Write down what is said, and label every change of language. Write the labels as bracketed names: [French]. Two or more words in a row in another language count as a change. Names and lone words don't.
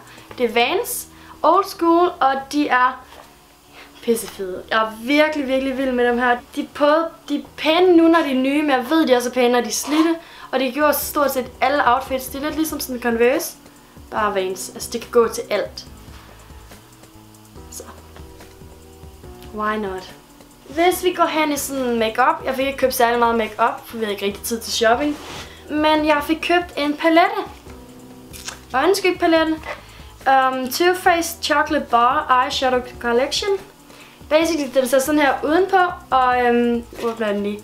[Danish] Det er Vans Old School, og de er pissefede. Jeg er virkelig vild med dem her. De er pæne nu, når de er nye, men jeg ved, de er så pæne, når de er slidte. Og det gjorde stort set alle outfits. Det er lidt ligesom sådan en Converse. Bare Vans. Altså, det kan gå til alt. Så. [English] Why not? [Danish] Hvis vi går hen i sådan makeup. Jeg fik ikke købt særlig meget makeup, for vi havde ikke rigtig tid til shopping. Men jeg fik købt en palette. Øjenskygpalette. Too Faced Chocolate Bar Eyeshadow Collection. Basically, den ser sådan her udenpå, og åbner den lige.